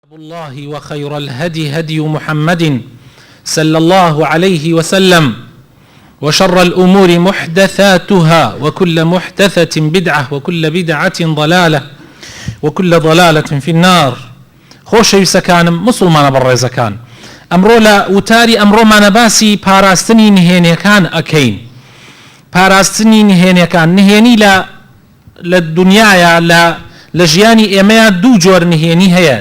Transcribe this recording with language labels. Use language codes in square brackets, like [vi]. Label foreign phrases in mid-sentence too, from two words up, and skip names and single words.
[ar] الله وخير الهدي هدي محمد صلى الله عليه وسلم وشر الأمور محدثاتها وكل محدثة بدعة وكل بدعة ضلالة وكل ضلالة في النار. [ckb] خۆشەویستە کانم مسلمانە بەڕێزەکان، ئەمڕۆ لە وتاری ئەمڕۆمانە باسی پاراستنی نهێنیەکان ئەکەین. پاراستنی نهێنیەکان، نهێنی لە دنیاە لە ژیانی ئێمەیە دوو جۆر نهێنی هەیە.